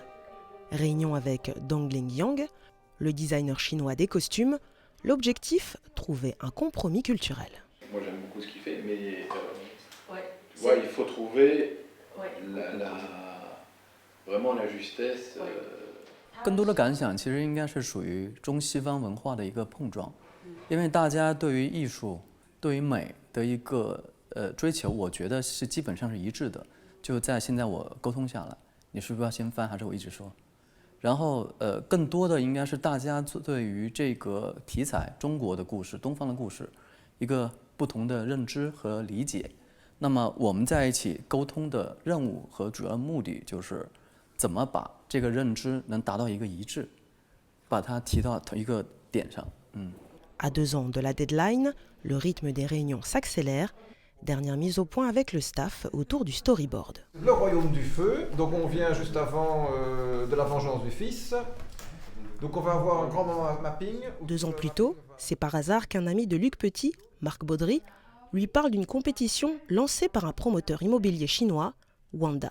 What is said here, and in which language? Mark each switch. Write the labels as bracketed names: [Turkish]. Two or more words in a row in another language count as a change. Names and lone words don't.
[French] Réunion avec Dongling Yang, le designer chinois des costumes. L'objectif, trouver un compromis culturel. Moi j'aime beaucoup ce qu'il fait, mais tu vois, il faut trouver vraiment la justesse. [Chinese] 更多的感想其实应该是属于中西方文化的一个碰撞，因为大家对于艺术、对于美的一个追求，我觉得是基本上是一致的。就在现在我沟通下来，你是不是要先翻，还是我一直说？然后更多的应该是大家对于这个题材中国的故事、东方的故事一个不同的认知和理解。那么我们在一起沟通的任务和主要目的就是怎么把这个认知能达到一个一致，把它提到一个点上。 [French] À 2 ans de la deadline, le rythme des réunions s'accélère. Dernière mise au point avec le staff autour du storyboard. Le royaume du feu, donc on vient juste avant de la vengeance du fils. Donc on va avoir un grand mapping. 2 ans plus tôt, c'est par hasard qu'un ami de Luc Petit, Marc Baudry, lui parle d'une compétition lancée par un promoteur immobilier chinois, Wanda.